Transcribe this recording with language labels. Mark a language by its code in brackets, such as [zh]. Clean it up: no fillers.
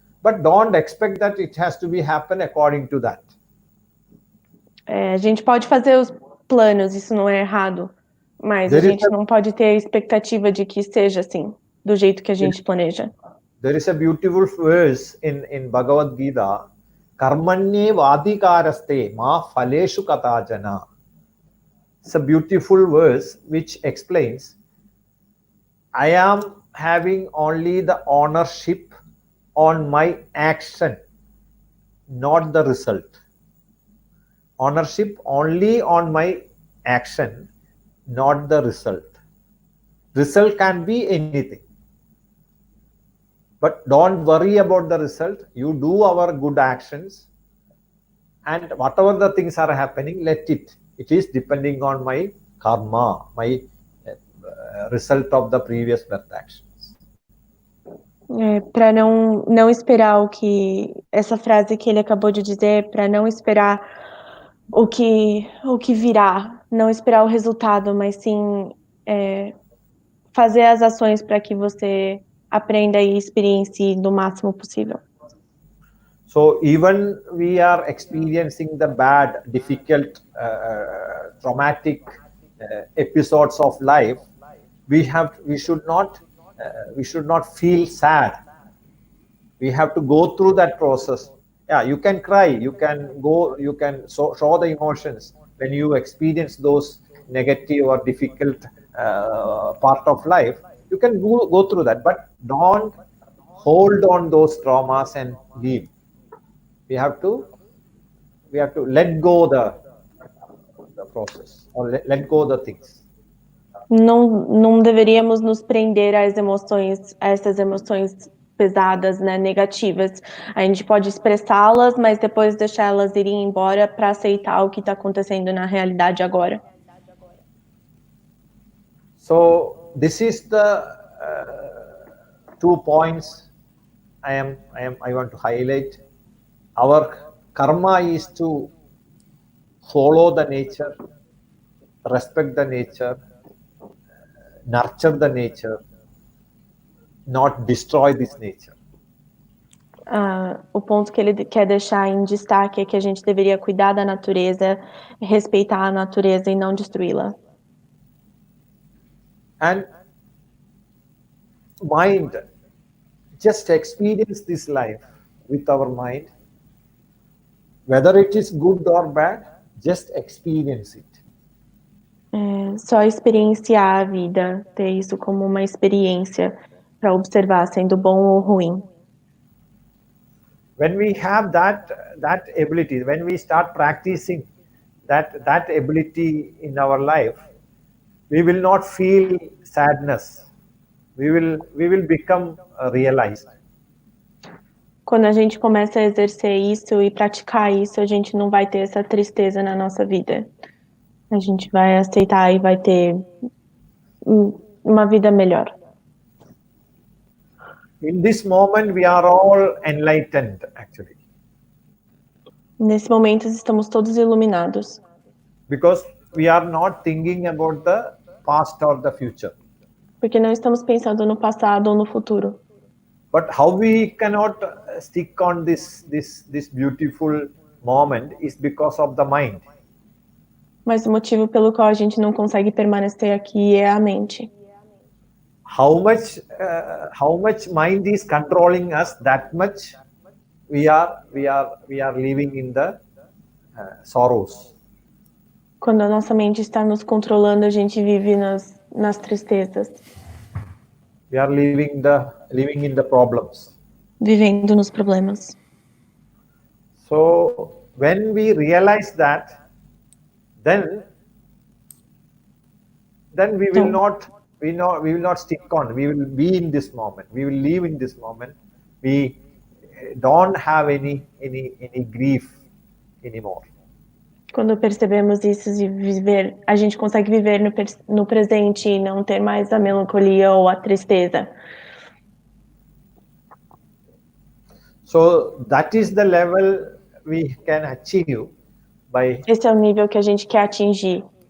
[en] But don't expect that it has to be happen according to that. [pt] A gente pode fazer os planos, isso não é errado. Mas a gente não pode ter a expectativa de que seja assim, do jeito que a gente planeja. [en] There is a beautiful verse in Bhagavad Gita, [sa] Karmanye vadikaraste ma phaleshu katajana. [en] It's a beautiful verse which explains, I am having only the ownership on my action, not the result. ownership only on my action, not the result. Result can be anything. But don't worry about the result. You do our good actions, and whatever the things are happening, let it. It is depending on my karma, my result of the previous birth actions. [pt] Para não esperar o que essa frase que ele acabou de dizer, para não esperar o que virá, não esperar o resultado, mas sim fazer as ações para que você aprenda e experiencie do máximo possível. [en] So even we are experiencing the bad, difficult, traumatic episodes of life, we should not feel sad. We have to go through that process. Yeah, you can cry, you can show the emotions when you experience those negative or difficult part of life. You can go through that, but don't hold on those traumas and leave. We have to let go the process, or let go the things. [pt] Não deveríamos nos prender às emoções, a essas emoções pesadas, né, negativas. A gente pode expressá-las, mas depois deixar elas irem embora para aceitar o que está acontecendo na realidade agora. [en] So this is the 2 points I want to highlight. Our karma is to follow the nature, respect the nature, nurture the nature, not destroy this nature. [pt] O ponto que ele quer deixar em destaque é que a gente deveria cuidar da natureza, respeitar a natureza e não destruí-la. [en] And mind, just experience this life with our mind. Whether it is good or bad, just experience it. [pt] Só experienciar a vida, ter isso como uma experiência para observar, sendo bom ou ruim. [en] When we have that ability, when we start practicing that ability in our life, we will not feel sadness. We will become realized. [pt] Quando a gente começa a exercer isso e praticar isso, a gente não vai ter essa tristeza na nossa vida. A gente vai aceitar e vai ter uma vida melhor. [en] In this moment, we are all enlightened, actually. [pt] Nesse momento, estamos todos iluminados. [en] Because we are not thinking about the past or the future. [pt] Porque não estamos pensando no passado ou no futuro. [en] But how we cannot stick on this beautiful moment is because of the mind. [pt] Mas o motivo pelo qual a gente não consegue permanecer aqui é a mente. [en] How much mind is controlling us, that much we are living in the sorrows. [pt] Quando a nossa mente está nos controlando, a gente vive nas tristezas. [en] We are living in the problems. [pt] Vivendo nos problemas. [en] So when we realize that, then we will not stick on. We will be in this moment. We will live in this moment. We don't have any grief anymore. [pt] Quando percebemos isso e a gente consegue viver no presente e não ter mais a melancolia ou a tristeza. [en] So that is the level we can achieve by. [pt] Esse é o nível que a gente quer atingir.